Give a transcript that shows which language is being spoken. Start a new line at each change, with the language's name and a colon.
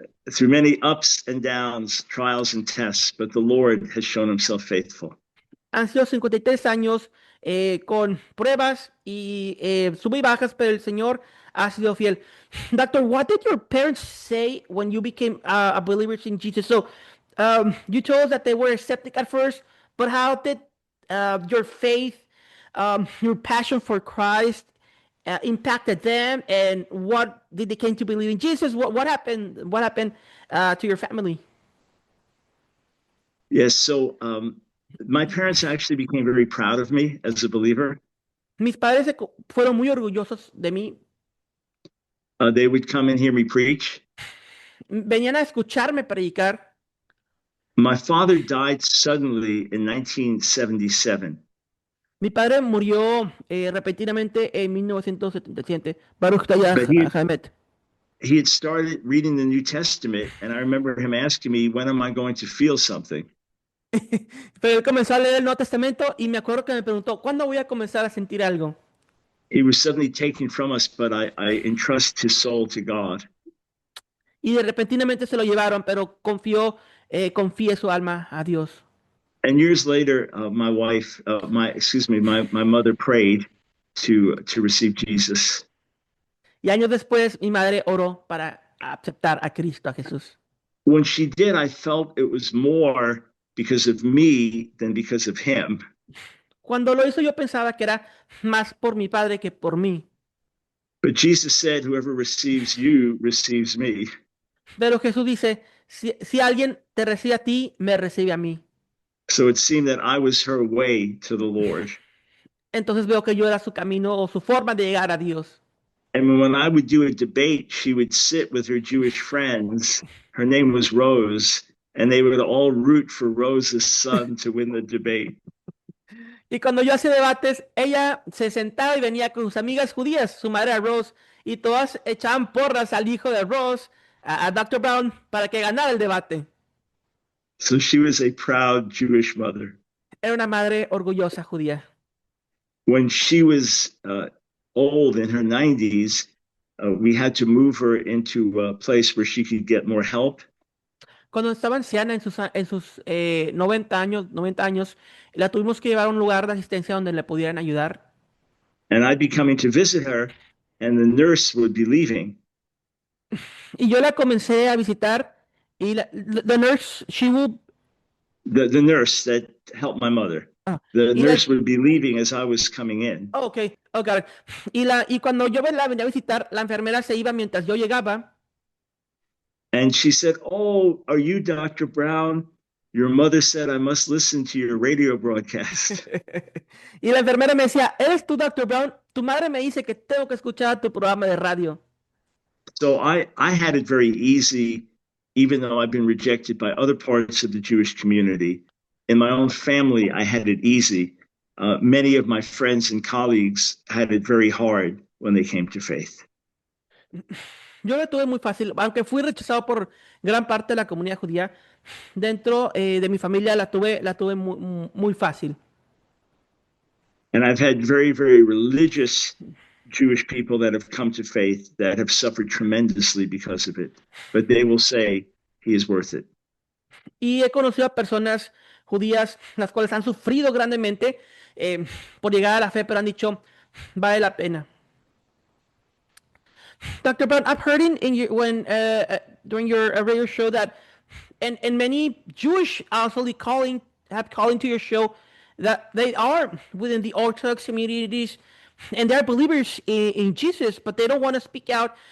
English: through many ups and downs, trials and tests, but the Lord has shown himself faithful.
Spanish: han sido 53 años con pruebas y sub y bajas, pero el Señor ha sido fiel.
English: Doctor, what did your parents say when you became a believer in Jesus? So, you told us that they were skeptic at first, but how did your faith, your passion for Christ, impacted them, and what did they came to believe in Jesus? What happened? What happened to your family? Yes, so my parents actually became very proud of me as a believer.
Spanish: Mis padres fueron muy orgullosos de mí.
English: They would come and hear me preach.
Spanish: Venían a escucharme predicar.
English: My father died suddenly in 1977.
Spanish: Mi padre murió repentinamente en 1977. Baruch Tayah
English: But he, Hamed. he had started reading the New Testament, and I remember him asking me, when am I going to feel something?
Spanish: Pero él comenzó a leer el Nuevo Testamento y me acuerdo que me preguntó, ¿cuándo voy a comenzar a sentir algo?
English: He was suddenly taken from us, but I entrust his soul to God.
Spanish: Y de repentinamente se lo llevaron, pero confié su alma a Dios.
English: And years later, my wife, my mother prayed to receive Jesus.
Spanish: Y años después, mi madre oró para aceptar a Cristo, a Jesús.
English: When she did, I felt it was more because of me than because of him.
Spanish: Cuando lo hizo, yo pensaba que era más por mi padre que por mí.
English: But Jesus said, whoever receives you receives me.
Spanish: Pero Jesús dice, si alguien te recibe a ti, me recibe a mí.
English: So it seemed that I was her way to the Lord.
Spanish: Entonces veo que yo era su camino o su forma de llegar a Dios.
English: And when I would do a debate, she would sit with her Jewish friends. Her name was Rose, and they would all root for Rose's son to win the debate.
Spanish: Y cuando yo hacía debates, ella se sentaba y venía con sus amigas judías, su madre era Rose, y todas echaban porras al hijo de Rose, a Dr. Brown, para que ganara el debate.
English: So she was a proud Jewish mother.
Spanish: Era una madre orgullosa judía.
English: When she was old in her 90s, we had to move her into a place where she could get more help.
Spanish: Cuando estaba anciana en sus 90 años, la tuvimos que llevar a un lugar de asistencia donde le pudieran ayudar.
English: And I'd be coming to visit her, and the nurse would be leaving.
Spanish: Y yo la comencé a visitar, y
English: the nurse, she would... The nurse that helped my mother. The nurse would be leaving as I was coming in. Oh, okay, oh, got it.
Spanish: Y cuando yo la venía a visitar, la enfermera se iba mientras yo llegaba.
English: And she said, "Oh, are you Dr. Brown? Your mother said I must listen to your radio broadcast."
Spanish: Y la enfermera me decía, ¿eres tú, Dr. Brown? Tu madre me dice que tengo que escuchar tu programa de radio.
English: So I had it very easy, even though I've been rejected by other parts of the Jewish community. In my own family, I had it easy. Many of my friends and colleagues had it very hard when they came to faith.
Spanish: Yo lo tuve muy fácil, aunque fui rechazado por gran parte de la comunidad judía. Dentro de mi familia la tuve muy fácil.
English: And I've had very, very religious Jewish people that have come to faith that have suffered tremendously because of it. But they will say, he is worth it.
Spanish: Y he conocido a personas judías las cuales han sufrido grandemente por llegar a la fe, pero han dicho, vale la pena.
English: Dr. Brown, I've heard during your radio show that, and many Jewish also calling to your show that they are within the Orthodox communities and they're believers in Jesus, but they don't want to speak out.